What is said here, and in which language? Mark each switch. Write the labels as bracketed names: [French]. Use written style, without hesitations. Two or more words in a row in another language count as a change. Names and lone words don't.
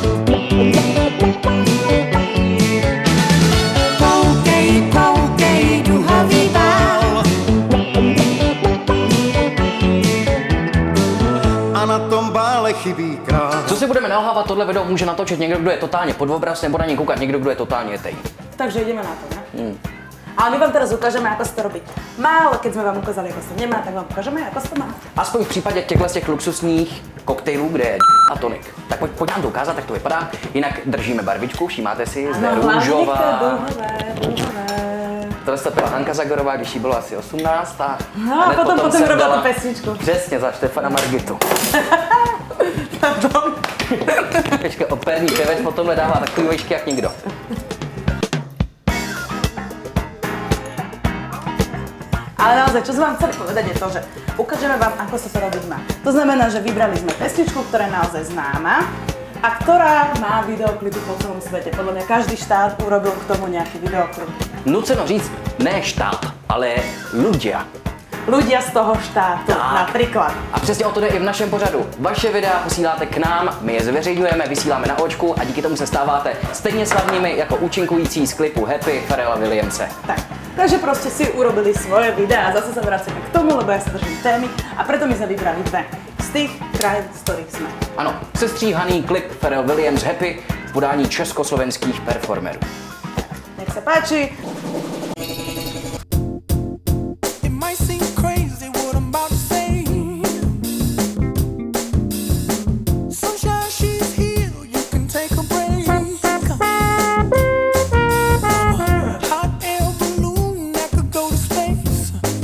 [Czech] Koukej, koukej, duhový bál. A na tom bále chybí král. Co si budeme nalhávat, tohle video může natočit někdo, kdo je totálně pod obraz, nebo na něj koukat někdo, kdo je totálně tej. [Slovak] Takže ideme na to, ne? Ale my vám teraz ukážeme, ako sa to robí má, ale keď sme vám ukázali, ako sa nemá, tak vám ukážeme, ako sa to má. [Czech] Aspoň v případě těchto z těch luxusních koktejlů, kde je a tonik. Tak pojď nám to ukázat, tak to vypadá. Jinak držíme barvičku, všímáte si, zde růžová. Tohle to pila Hanka Zagorová, když jí bylo asi 18 a No a hned potom jsem [Slovak] robila dala- tu pesničku. [Czech] Přesně, za Štefana Margitu. Počkej, operní pěvec potom dává takový vejšky jak nikdo. [Slovak] Ale naozaj, čo som vám chceli povedať je to, že ukážeme vám, ako sa to robiť má. To znamená, že vybrali sme pesničku, ktorá je naozaj známa a ktorá má videoklipy po celom svete. Podľa mňa každý štát urobil k tomu nejaký videoklip. [Czech] Nuceno říct, ne štát, ale ľudia. [Slovak] Ľudia z toho štátu, Tak. napríklad. [Czech] A přesně o to jde i v našem pořadu. Vaše videa posíláte k nám, my je zveřejňujeme, vysíláme na očku a díky tomu se stáváte stejně slavnými jako účinkující z klipu Happy Pharrella Williamse. Tak. [Slovak] Takže proste si urobili svoje videá a zase sa vracíme k tomu, lebo ja sa držím témy a preto my sme vybrali dve z tých krajín, z ktorých sme. [Czech] Ano, sestříhaný klip Pharrell Williams Happy v podání československých performerů. [Slovak] Nech sa páči. [English] It might seem crazy what I'm about to say. Sunshine, she's here, you can take a break. Hot air balloon that could go to space.